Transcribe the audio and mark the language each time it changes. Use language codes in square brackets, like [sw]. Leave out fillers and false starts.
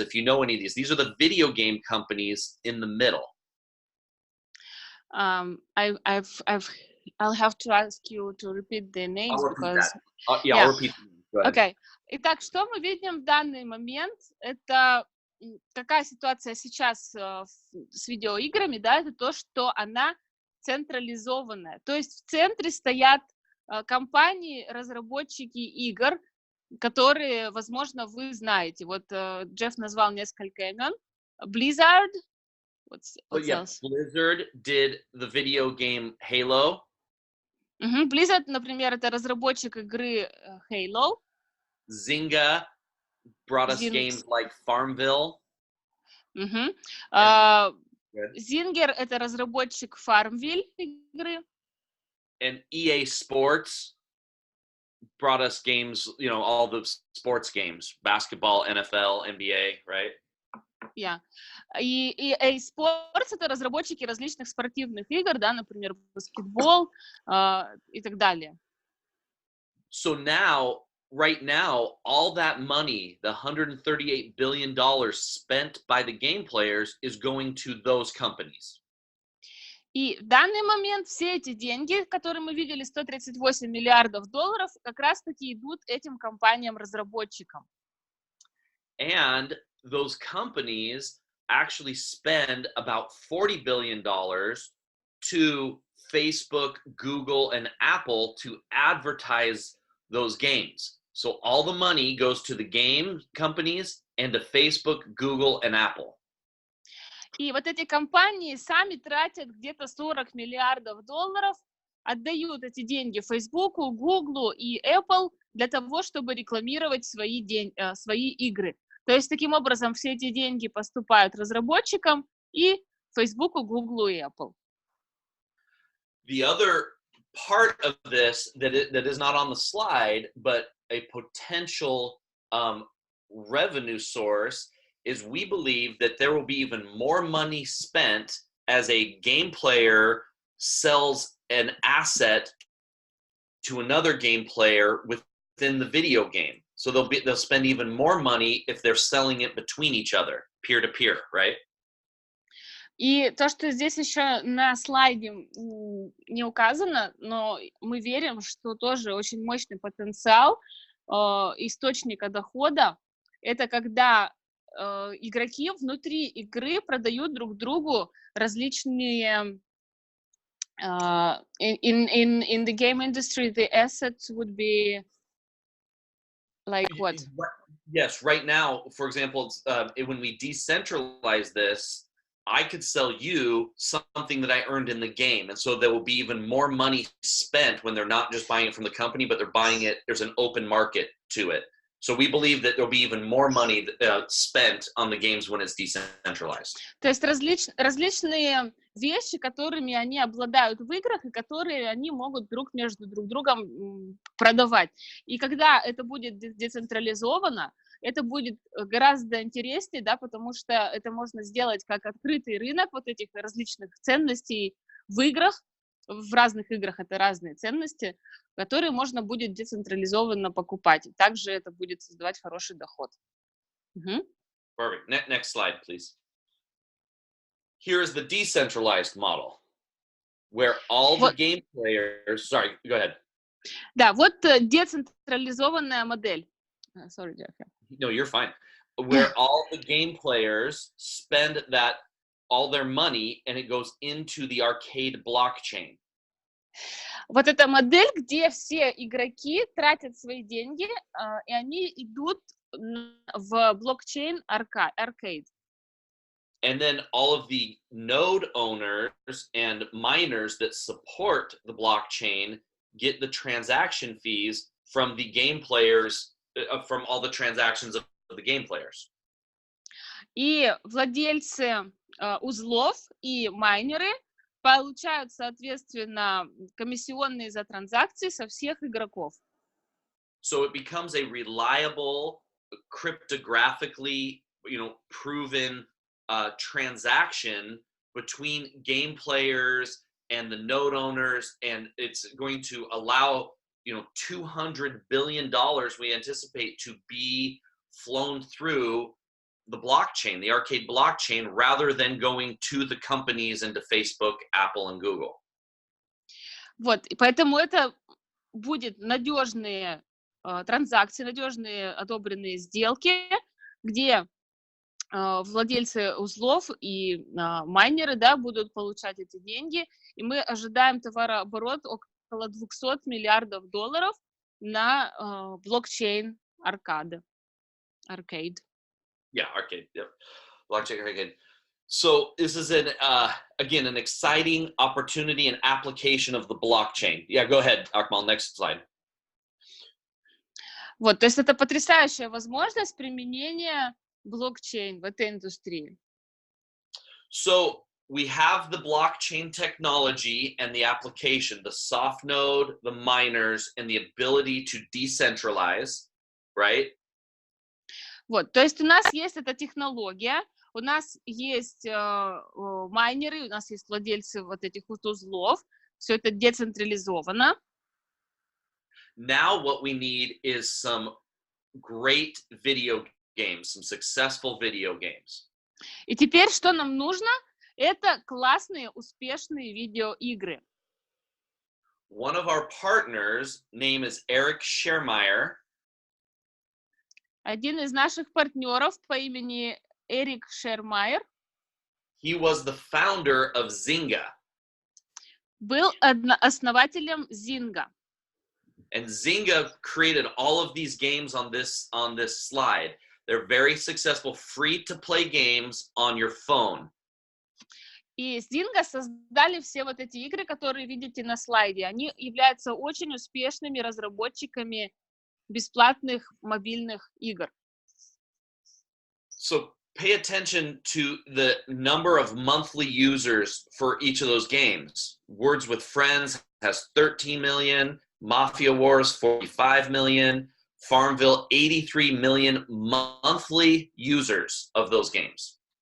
[en] If you know any of these are the video game companies in the middle. I'll have to ask you to repeat the names because... I'll repeat them. Go ahead. Okay. [ru] Итак, что мы видим в данный момент? Это какая ситуация сейчас с видеоиграми, да, это то, что она централизованная. То есть в центре стоят компании, разработчики игр, которые, возможно, вы знаете. Вот Джефф назвал несколько имен. [en] Blizzard. What's else? Blizzard did the video game Halo. [ru] Blizzard, например, это разработчик игры Halo. [en] Zynga brought us games like Farmville. [ru] Zynga это разработчик Farmville игры. [en] And EA Sports brought us games, all the sports games, basketball, NFL, NBA, right? Yeah. [ru] И EA Sports это разработчики различных спортивных игр, да, например, баскетбол и так далее. [en] So now, right now, all that money, the $138 billion spent by the game players is going to those companies. [ru] И в данный момент все эти деньги, которые мы видели, $138 миллиардов, как раз-таки идут этим компаниям-разработчикам. [en] And those companies actually spend about $40 billion to Facebook, Google, and Apple to advertise those games. So all the money goes to the game companies and to Facebook, Google, and Apple. [ru] И вот эти компании сами тратят где-то $40 миллиардов, отдают эти деньги Facebook, Google и Apple для того, чтобы рекламировать свои игры. То есть таким образом все эти деньги поступают разработчикам и Facebook, Google и Apple. [en] The other part of this that is not on the slide, but a potential revenue source is we believe that there will be even more money spent as a game player sells an asset to another game player within the video game. So they'll spend even more money if they're selling it between each other, peer to peer, right? [ru] И то, что здесь еще на слайде не указано, но мы верим, что тоже очень мощный потенциал источника дохода, это когда игроки внутри игры продают друг другу различные [en] in the game industry, the assets would be like what? Yes, right now, for example, when we decentralize this, I could sell you something that I earned in the game. And so there will be even more money spent when they're not just buying it from the company, but they're buying it, there's an open market to it. So we believe that there'll be even more money spent on the games when it's decentralized. [ru] То есть различные вещи, которыми они обладают в играх, и которые они могут между друг другом продавать. И когда это будет децентрализовано, это будет гораздо интереснее, да, потому что это можно сделать как открытый рынок вот этих различных ценностей в играх, в разных играх это разные ценности, которые можно будет децентрализованно покупать. И также это будет создавать хороший доход. [en] Perfect. Next slide, please. Here is the decentralized model, where all the game players... Sorry, go ahead. [ru] Да, вот децентрализованная модель. [en] Sorry, Jeff. No, you're fine. Where all the game players spend all their money, and it goes into the arcade blockchain. [ru] Вот эта модель, где все игроки тратят свои деньги, и они идут в блокчейн arcade. [en] And then all of the node owners and miners that support the blockchain get the transaction fees from the game players, from all the transactions of the game players. [ru] И владельцы узлов и майнеры получают, соответственно, комиссионные за транзакции со всех игроков. [en] So it becomes a reliable, cryptographically, proven transaction between game players and the node owners, and it's going to allow $200 billion we anticipate to be flown through the blockchain, the arcade blockchain, rather than going to the companies and to Facebook, Apple, and Google. [ru] Вот, и поэтому это будет надежные транзакции, надежные одобренные сделки, где владельцы узлов и майнеры, да, будут получать эти деньги, и мы ожидаем товарооборот около $200 миллиардов на блокчейн arcade. [en] Yeah, arcade. Yep. Blockchain arcade. So this is again an exciting opportunity and application of the blockchain. Yeah, go ahead, Akmal. Next slide. [ru] Вот, то есть это потрясающая возможность применения блокчейн в этой индустрии. [en] So we have the blockchain technology and the application, the soft node, the miners, and the ability to decentralize, right? [ru] Вот, то есть у нас есть эта технология, у нас есть майнеры, у нас есть владельцы вот этих вот узлов, все это децентрализовано. [en] Now what we need is some great video games, some successful video games. [ru] И теперь что нам нужно? Это классные, успешные видеоигры. [en] One of our partners, name is Eric Schermeyer. [ru] Один из наших партнеров по имени Эрик Шермайер. [en] He was the founder of Zynga. [ru] Был основателем Zynga. [en] And Zynga created all of these games on this slide. They're very successful free-to-play games on your phone. [ru] И Zynga создали все вот эти игры, которые видите на слайде. Они являются очень успешными разработчиками бесплатных мобильных игр. [en] So pay attention to the number of monthly users for each of those games. Words with Friends has 13 million, Mafia Wars 45 million, Farmville 83 million monthly users of those games.